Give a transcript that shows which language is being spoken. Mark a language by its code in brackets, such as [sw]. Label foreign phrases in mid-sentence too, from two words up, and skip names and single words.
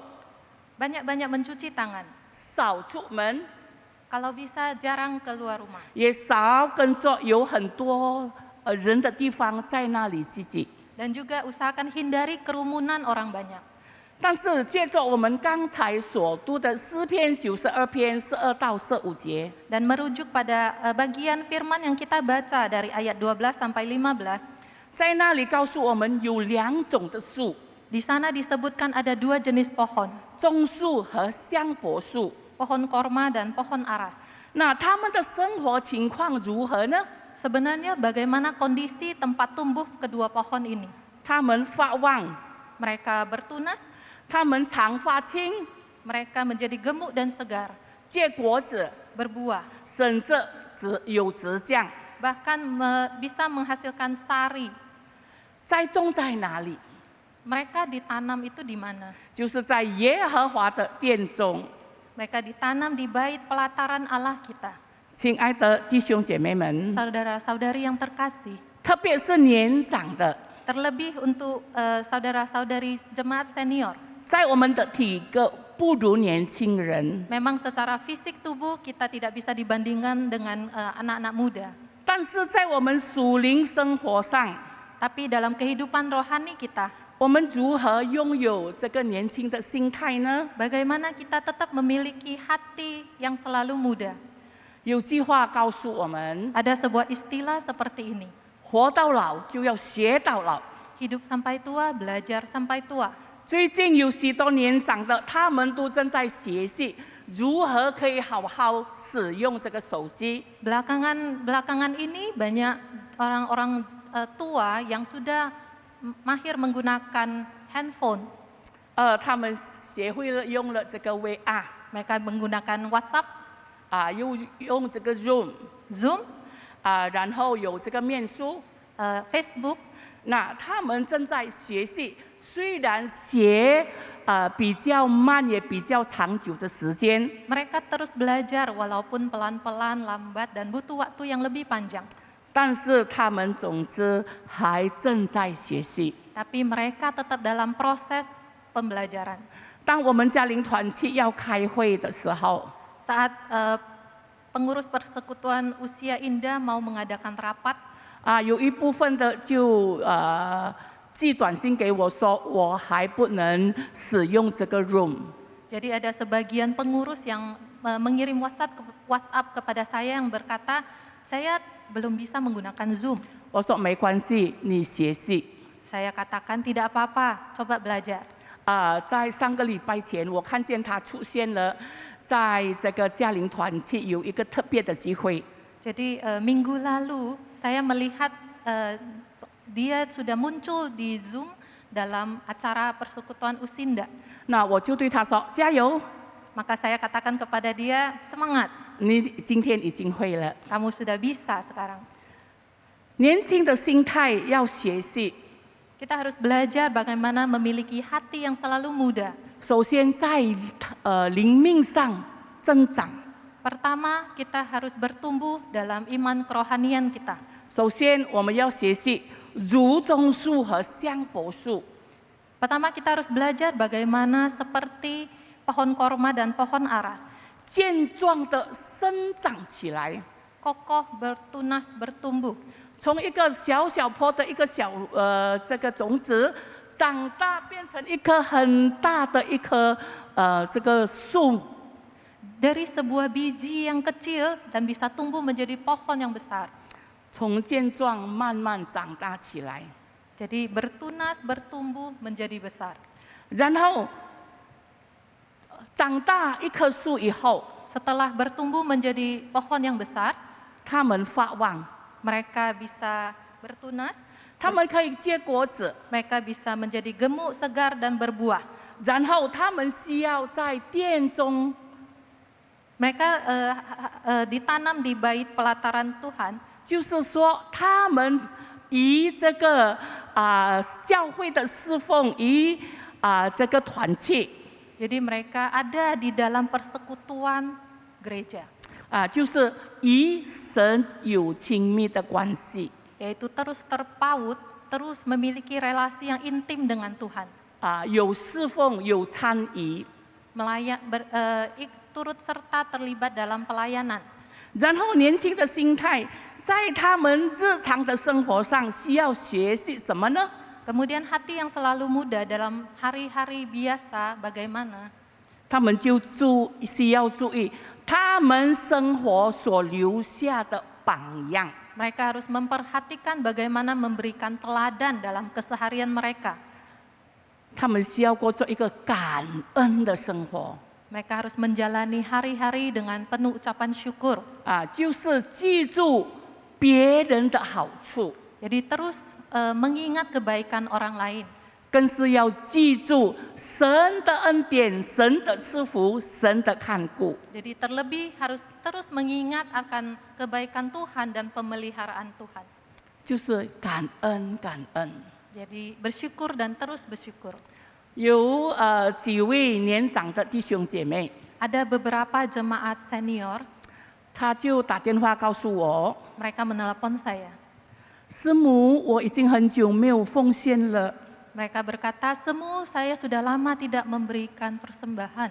[id] banyak-banyak mencuci tangan. [zh] 少出门， [id] Kalau bisa jarang keluar rumah. [zh] 也少跟着有很多人的地方在那里聚集。 [id] Dan juga usahakan hindari kerumunan orang banyak. [zh] 但是借着我们刚才所读的诗篇92篇12到15节， [id] Dan merujuk pada bagian firman yang kita baca dari ayat 12 sampai 15, [zh] 在那里告诉我们有2种的树， [id] di sana disebutkan ada 2 jenis pohon, [zh] 棕树和香柏树。 [id] pohon korma dan pohon aras. [zh] 那他们的生活情况如何呢？ [id] Sebenarnya bagaimana kondisi tempat tumbuh kedua pohon ini? [zh] 他们发旺， [id] Mereka bertunas, [zh] 他们长发青， [id] mereka menjadi gemuk dan segar, [zh] 结果子， [id] berbuah, [zh] 甚至有植酱。 [id] bahkan bisa menghasilkan sari. [zh] 栽种在哪里？ [id] Mereka ditanam itu di mana? [zh] 就是在耶和华的殿中。 [id] Mereka ditanam di bait pelataran Allah kita. [zh] 亲爱的弟兄姐妹们， [id] Saudara-saudari yang terkasih, [zh] 特别是年长的， [id] terlebih untuk saudara-saudari jemaat senior. [zh] 在我们的体格不如年轻人， [id] Memang secara fisik tubuh kita tidak bisa dibandingkan dengan anak-anak muda. [zh] 但是在我们属灵生活上， [id] Tapi dalam kehidupan rohani kita, [zh] 我们如何拥有这个年轻的心态呢？ [id] bagaimana kita tetap memiliki hati yang selalu muda? [zh] 有句话告诉我们： [id] Ada sebuah istilah seperti ini, [zh] 活到老就要学到老。 [id] hidup sampai tua, belajar sampai tua. [zh] 最近有许多年长的，他们都正在学习如何可以好好使用这个手机。 [id] Belakangan ini banyak orang-orang tua yang sudah mahir menggunakan handphone. [zh] 他们学会了用了这个 VR， [id] Mereka menggunakan WhatsApp, [zh] 又用这个 Zoom， [id] Zoom, [zh] 然后有这个面书。 [id] Facebook. [zh] 那他们正在学习，虽然学比较慢，也比较长久的时间， [id] Mereka terus belajar walaupun pelan-pelan, lambat, dan butuh waktu yang lebih panjang. [zh] 但是他们总之还正在学习。 [id] Tapi mereka tetap dalam proses pembelajaran. [zh] 当我们家灵团契要开会的时候， [id] Saat pengurus persekutuan usia indah mau mengadakan rapat, [zh] 有一部分的就寄短信给我说，我还不能使用这个 Room。 [id] jadi ada sebagian pengurus yang mengirim WhatsApp kepada saya yang berkata, saya belum bisa menggunakan Zoom. [zh] 我说没关系，你学习。 [id] Saya katakan tidak apa-apa, coba belajar. [zh] 在上个礼拜前，我看见他出现了，在这个家灵团契有一个特别的机会。 [id] Jadi minggu lalu saya melihat dia sudah muncul di Zoom dalam acara persekutuan Usinda. [zh] 那我就对他说：“加油， [id] Maka saya katakan kepada dia, semangat, [zh] 你今天已经会了。 [id] kamu sudah bisa sekarang. ” [zh] 年轻的心态要学习。 [id] Kita harus belajar bagaimana memiliki hati yang selalu muda. [zh] 首先在灵命上增长。 [id] Pertama, kita harus bertumbuh dalam iman kerohanian kita. [zh] 首先，我们要学习如棕树和香柏树。 [id] Pertama, kita harus belajar bagaimana seperti pohon korma dan pohon aras. [zh] 健壮的生长起来， [id] Kokoh, bertunas, bertumbuh. [zh] 从一个小小坡的一个小这个种子，长大变成一棵很大的一棵这个树。 [id] Dari sebuah biji yang kecil dan bisa tumbuh menjadi pohon yang besar. [zh] 从健壮慢慢长大起来， [id] Jadi bertunas, bertumbuh menjadi besar. [zh] 然后长大一棵树以后， [id] Setelah bertumbuh menjadi pohon yang besar, [zh] 它们发旺， [id] mereka bisa bertunas, [zh] 它们可以结果子， [id] mereka bisa menjadi gemuk, segar, dan berbuah. [zh] 然后它们需要在殿中 [id] Mereka ditanam di bait pelataran Tuhan, [zh] 就是说，他们以这个教会的侍奉，以这个团契， [id] jadi mereka ada di dalam persekutuan gereja, [zh] 就是与神有亲密的关系， [id] yaitu terus terpaut, terus memiliki relasi yang intim dengan Tuhan, [zh] 有侍奉，有参与， [id] turut serta terlibat dalam pelayanan. [zh] 然后年轻的心态，在他们日常的生活上需要学习什么呢？ [id] Kemudian hati yang selalu muda dalam hari-hari biasa bagaimana? [zh] 他们就需要注意他们生活所留下的榜样。 [id] Mereka harus memperhatikan bagaimana memberikan teladan dalam keseharian mereka. [zh] 他们需要过着一个感恩的生活 [id] Mereka harus menjalani hari-hari dengan penuh ucapan syukur. [zh] 就是记住别人的好处， [id] Jadi terus mengingat kebaikan orang lain. [zh] 更是要记住神的恩典、神的赐福、神的看顾。 [id] Jadi terlebih harus terus mengingat akan kebaikan Tuhan dan pemeliharaan Tuhan. [zh] 就是感恩，感恩。 [id] Jadi bersyukur dan terus bersyukur. [zh] 有几位年长的弟兄姐妹， [id] Ada beberapa jemaat senior, [zh] 他就打电话告诉我， [id] mereka menelepon saya. [zh] 师母，我已经很久没有奉献了， [id] Mereka berkata, "Semu, saya sudah lama tidak memberikan persembahan.